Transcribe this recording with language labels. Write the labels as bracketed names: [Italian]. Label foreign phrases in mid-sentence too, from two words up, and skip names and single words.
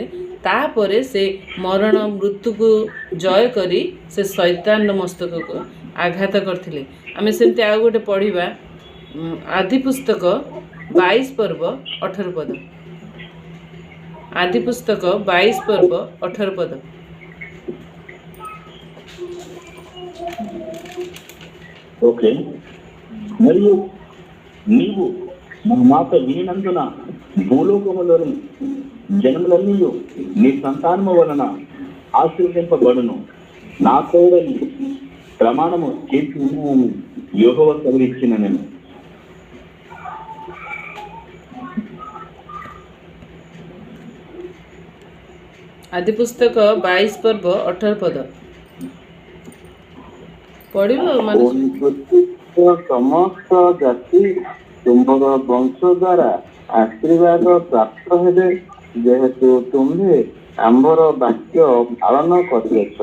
[Odia] ତାପରେ ସେ ମୃତ୍ୟୁକୁ ଜୟ କରି ସେ ଶୈତାନର ମସ୍ତକକୁ ଆଘାତ କରିଥିଲେ। ଆମେ ସେମିତି ଆଉ ଗୋଟେ ପଢ଼ିବା ଆଦି ପୁସ୍ତକ 22 ପର୍ବ 18 ପଦ। ଆଦି ପୁସ୍ତକ 22 ପର୍ବ 18 ପଦ। [Telugu] ఓకే, మరియు నీవు నా మాట వినినందున భూలోకములోని జనములన్నీ నీ సంతానము వలన ఆశీర్వదింపబడును, నా తోడని ప్రమాణము చేసి ఉన్నానని యెహోవా సెలవిచ్చిన నేను। [Odia] ଆଦି ପୁସ୍ତକ 22 ପର୍ବ 18 ପଦ ପଢିବ। ସମସ୍ତ ଜାତି ତୁମର ବଂଶ ଦ୍ୱାରା ଆଶୀର୍ବାଦ ପ୍ରାପ୍ତ ହେବେ, ଯେହେତୁ ତୁମ୍ଭେ ଆମର ବାକ୍ୟ ପାଳନ କରିଅଛ।